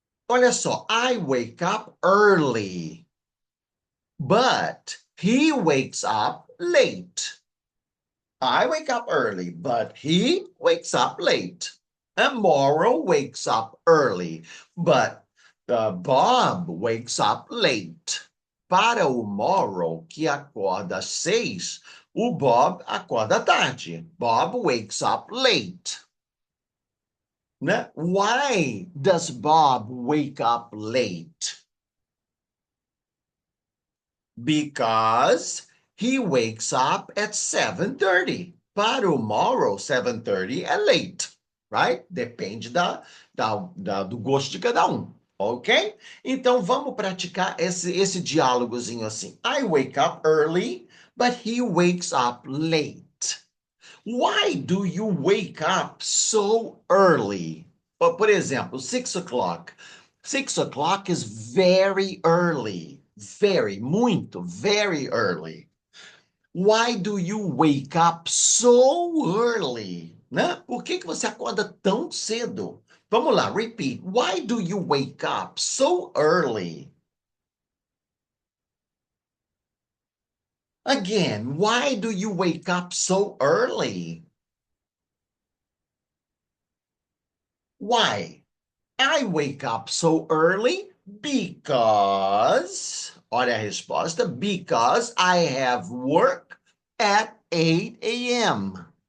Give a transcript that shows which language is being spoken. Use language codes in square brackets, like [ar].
[pt] Olha só, [en] I wake up early, but he wakes up late. I wake up early, but he wakes up late. And Morrow wakes up early, but Bob wakes up late. [pt] Para o Morrow, que acorda às 6, o Bob acorda tarde. [en] Bob wakes up late. [pt] Né? [en] Why does Bob wake up late? Because he wakes up at 7:30. [pt] Para o Morrow, 7:30 é [en] late, right? [pt] Depende do gosto de cada um, ok? Então, vamos praticar esse diálogozinho assim. [en] I wake up early, but he wakes up late. Why do you wake up so early? [pt] Por exemplo, [en] 6 o'clock. 6 o'clock is very early. Very, [pt] muito, [en] very early. Why do you wake up so early? [pt] Né? Por que você acorda tão cedo? Vamos lá, [en] repeat. Why do you wake up so early? Again, why do you wake up so early? Why? I wake up so early because, [pt] olha a resposta, [en] because I have work at 8 a.m.